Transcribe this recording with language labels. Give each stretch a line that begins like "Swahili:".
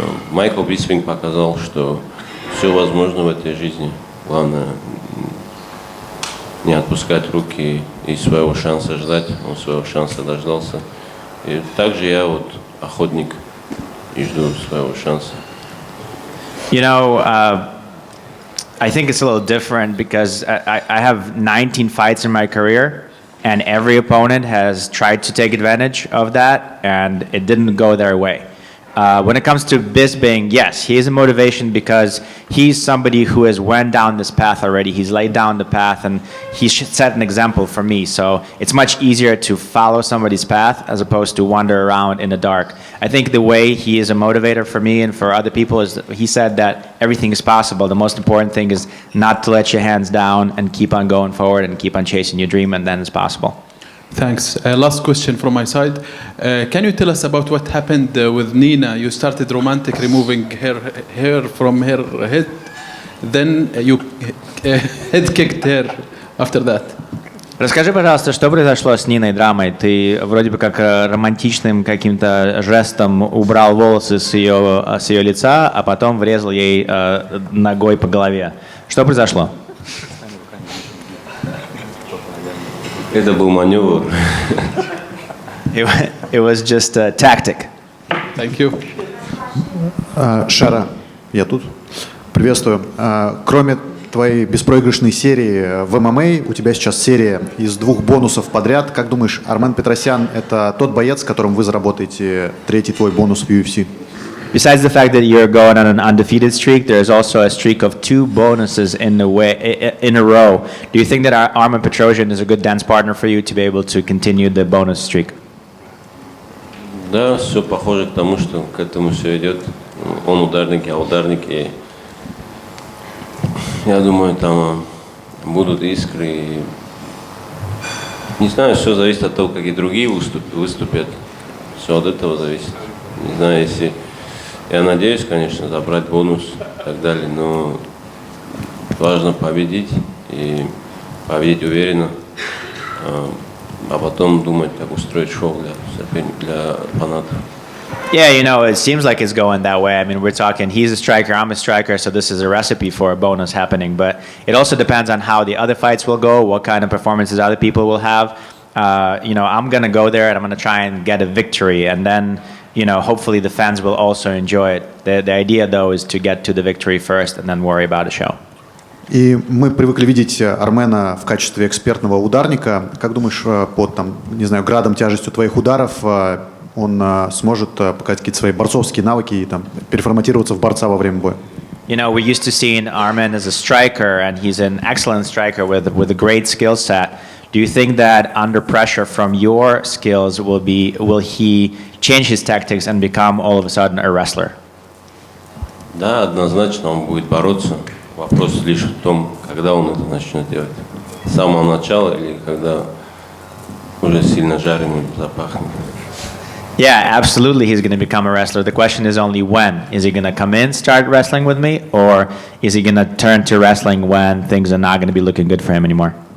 Russian: Майкл Биспинг показал, что все возможно в этой жизни. Главное не отпускать руки и своего шанса ждать. Он своего шанса дождался. И также я вот охотник и жду своего шанса.
English: You know, I think it's a little different because I have 19 fights in my career, and every opponent has tried to take advantage of that, and it didn't go their way. When it comes to Bisping, yes, he is a motivation because he's somebody who has went down this path already. He's laid down the path, and he set an example for me. So it's much easier to follow somebody's path as opposed to wander around in the dark. I think the way he is a motivator for me and for other people is he said that everything is possible. The most important thing is not to let your hands down and keep on going forward and keep on chasing your dream, and then it's possible. Thanks. Last question from my side. Can you tell us about what happened with Nina? You started romantic, removing her hair from her head. Then you head kicked her after that.
Russian: Расскажи, пожалуйста, что произошло с Ниной драмой? Ты вроде бы как романтичным каким-то жестом убрал волосы с ее лица, а потом врезал ей ногой по голове. Что произошло? Это был маневр.
English: It was just a tactic. Thank you.
Russian: Шара, я тут. Приветствую. Кроме твоей беспроигрышной серии в ММА, у тебя сейчас серия из 2 бонусов подряд. Как думаешь, Армен Петросян – это тот боец, с которым вы заработаете 3-й твой бонус в UFC?
English: Besides the fact that you're going on an undefeated streak, there's also a streak of 2 bonuses in a row. Do you think that Armen Petrosyan is a good dance partner for you to be able to continue the bonus streak?
Russian: Да, все похоже к тому, что к этому все идет. Он ударник, я ударник, и я думаю, там будут искры. И не знаю, все зависит от того, как и другие выступят. Все от этого зависит. Не знаю, если... Я надеюсь, конечно, забрать бонус и так далее, но важно победить и победить уверенно, а потом думать, как устроить шоу для фанатов.
English: Yeah, you know, it seems like it's going that way. I mean, we're talking, he's a striker, I'm a striker, so this is a recipe for a bonus happening. But it also depends on how the other fights will go, what kind of performances other people will have. You know, I'm going to go there and I'm going to try and get a victory, and then, you know, hopefully the fans will also enjoy it. The idea, though, is to get to the victory first and then worry about a show.
Russian: И мы привыкли видеть Армена в качестве экспертного ударника. Как думаешь, под там, не знаю, градом, тяжестью твоих ударов он сможет показать какие-то свои борцовские навыки и там переформатироваться в борца во время боя?
English: You know, we used to see Armen as a striker, and he's an excellent striker with a great skill set. Do you think that under pressure from your skills will he change his tactics and become all of a sudden a wrestler?
Russian: Да, однозначно он будет бороться. Вопрос лишь в том, когда он это начнет делать. С самого начала или когда уже сильно жареным запахнет.
English: Yeah, absolutely he's going to become a wrestler. The question is only when. Is he going to come in, start wrestling with me, or is he going to turn to wrestling when things are not going to be looking good for him anymore?